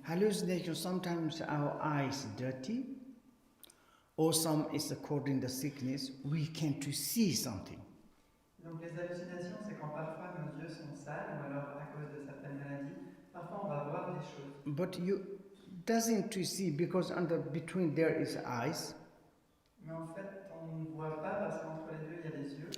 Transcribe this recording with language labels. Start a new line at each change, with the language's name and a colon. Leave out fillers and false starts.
English: Hallucinations, sometimes our eyes dirty, or some is according to sickness, we can to see something.
French: Donc les hallucinations, c'est quand parfois nos yeux sont sales, ou alors à cause de certaines maladies, parfois on va voir des choses.
English: But you doesn't to see because under between there is eyes.
French: Mais en fait, on ne voit pas parce qu'entre les deux il y a les yeux.